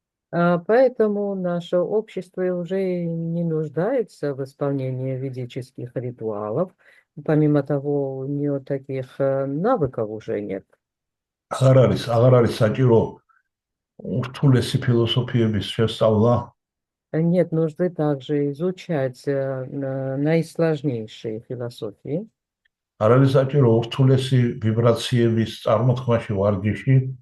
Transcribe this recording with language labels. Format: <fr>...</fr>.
<ru>Поэтому наше общество уже не нуждается в исполнении ведических ритуалов. Помимо того, у нее таких навыков уже нет.</ru> <ka>აღარ არის საჭირო ურთულესი ფილოსოფიების შესწავლა.</ka> <ru>Нет нужды также изучать наисложнейшие философии.</ru> <ka>არ არის საჭირო ურთულესი ვიბრაციების წარმოთქმაში ვარჯიში.</ka>